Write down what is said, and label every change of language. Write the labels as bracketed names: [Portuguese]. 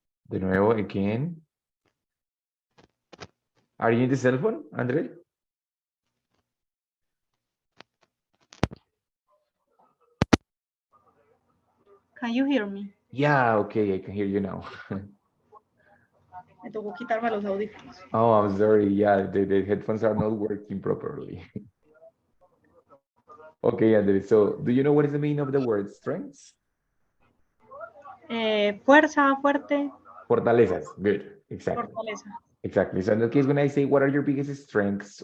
[Spanish] De nuevo, again. [English] Are you in the cell phone, Andre? Can you hear me? Yeah, okay, I can hear you now. [Spanish] Me tocó quitarme los audífonos. [English] Oh, I'm sorry. Yeah, the headphones are not working properly. Okay, Andre, so do you know what is the meaning of the word strengths? [Spanish] Fuerza, fuerte, [English] Fortalezas. Good, exactly. [Spanish] fortaleza. [English] Exactly. So in that case, when I say, what are your biggest strengths?